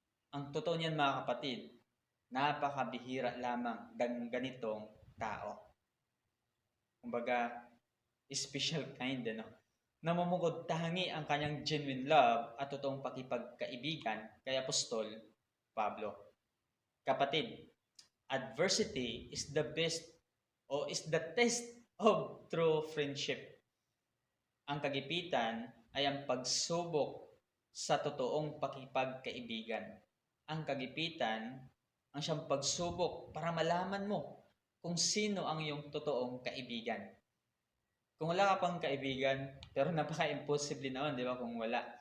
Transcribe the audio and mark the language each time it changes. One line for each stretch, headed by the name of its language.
Filipino: Ang totoo niyan mga kapatid, napakabihira lamang ng ganitong tao. Kumbaga,
English: special kind,
Filipino: ano? Namumugod tangi ang kanyang
English: genuine love
Filipino: at totoong pakipagkaibigan kay Apostol Pablo. Kapatid,
English: adversity is the best o is the test of true friendship.
Filipino: Ang kagipitan ay ang pagsubok sa totoong pakipagkaibigan. Ang kagipitan ang siyang pagsubok para malaman mo kung sino ang iyong totoong kaibigan. Kung wala ka pang kaibigan, pero napaka-imposible naman, di ba, kung wala.